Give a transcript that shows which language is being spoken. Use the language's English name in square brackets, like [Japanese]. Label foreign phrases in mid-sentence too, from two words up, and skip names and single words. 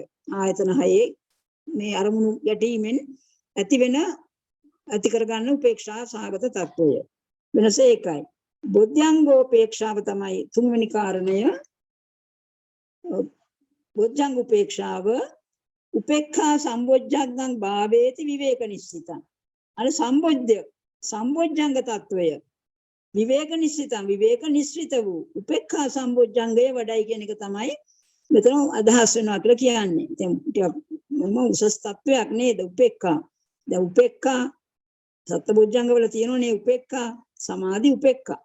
[Sinhala] ආයතන 6 මේ අරමුණු ගැටීමෙන් ඇති කරගන්න උපේක්ෂා සහගත තත්වය. වෙනස ඒකයි. බොද්ධංගෝපේක්ෂාව තමයි 3 වෙනි කාරණය. බොද්ධංග උපේක්ෂාව [Pali] උපේක්ඛා සම්බොජ්ජංගං භාවේති විවේක නිස්සිතං. [Sinhala] අර සම්බොජ්ජංග තත්වය [Pali] විවේක නිස්සිතං [Sinhala] විවේක නිස්සිත වූ උපේක්ඛා සම්බොජ්ජංගය වඩයි කියන එක තමයි මෙතන අදහස් වෙනවා කියලා කියන්නේ. දැන් ටිකක් උසස් තත්වයක් නේද උපේක්ඛා. දැන් උපේක්ඛා සත්බොජ්ජංග වල තියෙනනේ උපේක්ඛා සමාධි උපේක්ඛා.